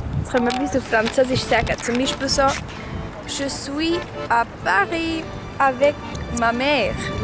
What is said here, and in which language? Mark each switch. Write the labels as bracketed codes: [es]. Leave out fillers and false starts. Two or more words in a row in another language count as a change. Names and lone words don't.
[de] können wir etwas auf Französisch sagen. Zum Beispiel so, [fr] je suis à Paris avec ma mère. Oui.